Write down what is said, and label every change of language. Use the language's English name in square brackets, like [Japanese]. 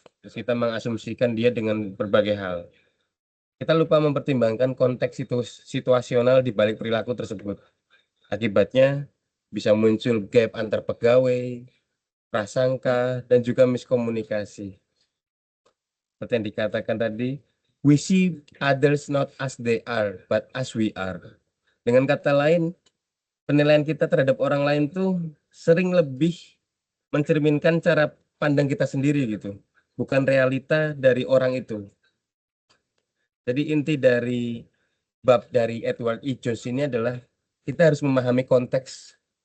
[Indonesian] Terus kita mengasumsikan dia dengan berbagai hal. Kita lupa mempertimbangkan konteks situasional di balik perilaku tersebut. Akibatnya bisa muncul gap antar pegawai, prasangka, dan juga miskomunikasi. Seperti yang dikatakan tadi, [English] we see others not as they are, but as we are. [Indonesian] Dengan kata lain, penilaian kita terhadap orang lain tuh sering lebih mencerminkan cara pandang kita sendiri gitu, bukan realita dari orang itu. Jadi inti dari bab dari Edward E. Jones ini adalah kita harus memahami konteks.